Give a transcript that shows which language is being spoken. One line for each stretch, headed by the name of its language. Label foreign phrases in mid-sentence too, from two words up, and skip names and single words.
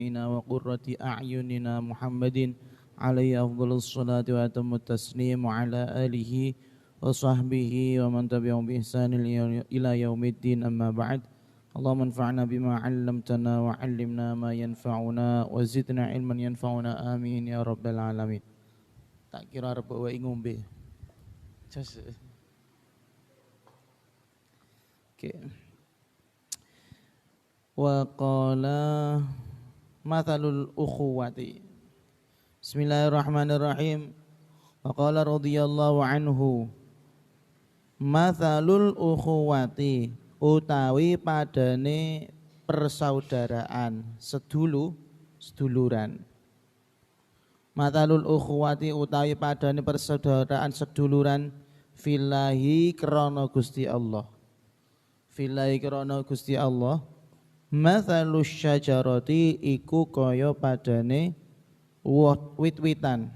Arabic: وقرة أعيننا محمد عليه أفضل الصلاة وأتم التسليم وعلى آله وصحبه ومن تبعهم بإحسان إلى يوم الدين أما بعد اللهم انفعنا بما علمتنا وعلمنا ما ينفعنا وزدنا علما ينفعنا آمين يا رب العالمين.
Javanese: Tak kira arep wae ngombe. Oke.
Arabic: وقال مثل الأخوة. بسم الله الرحمن الرحيم. وقال رضي الله عنه. مثل الأخوة
Javanese: utawi padane persaudaraan, seduluran.
Arabic: مثل الأخوة
Javanese: utawi padane persaudaraan seduluran fillahi krana Gusti Allah. Fillahi krana Gusti Allah.
Arabic: مثل الشجرة
Javanese: iku kaya padane wit-witan.